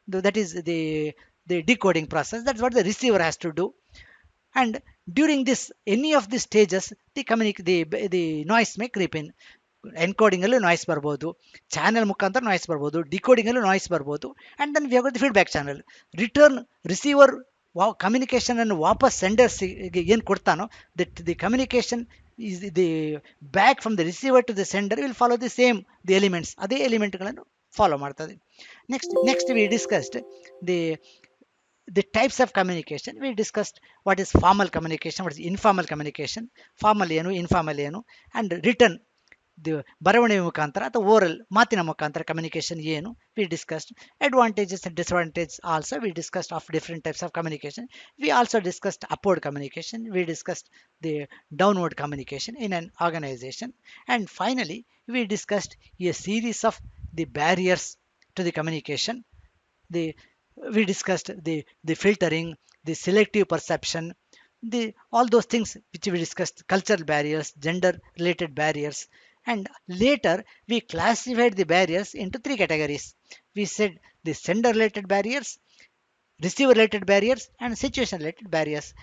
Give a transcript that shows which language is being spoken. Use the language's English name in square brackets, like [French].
[English] That is the decoding process. That's what the receiver has to do. And during this any of the stages the noise may creep in. [Kannada] ಎನ್ಕೋಡಿಂಗಲ್ಲೂ noise ಬರ್ಬೋದು, channel ಮುಖಾಂತರ noise ಬರ್ಬೋದು, ಡಿಕೋಡಿಂಗಲ್ಲೂ noise ಬರ್ಬೋದು. [English] And then we have the feedback channel. [Kannada] Receiver communication ಅನ್ನು ವಾಪಸ್ ಸೆಂಡರ್ಸ್ಗೆ ಏನು ಕೊಡ್ತಾನೋ, [English] The communication is the back from the receiver to the sender will follow the same elements. [Kannada] ಅದೇ ಎಲಿಮೆಂಟ್ಗಳನ್ನು follow ಮಾಡ್ತದೆ. [English] Next we discussed the types of communication. We discussed what is formal communication, what is informal communication, formal ಏನು, informal ಏನು, and written, the [Kannada] ಬರವಣಿಗೆ ಮುಖಾಂತರ ಅಥವಾ oral ಮಾತಿನ ಮುಖಾಂತರ communication ಏನು, [English] We discussed advantages and disadvantage also, we discussed of different types of communication, we also discussed upward communication, we discussed the downward communication in an organisation, and finally we discussed a series of the barriers to the communication. The We discussed the filtering, the selective perception, the all those things which we discussed, cultural barriers, gender related barriers, and later we classified the barriers into three categories. We said the sender related barriers, receiver related barriers, and situation related barriers.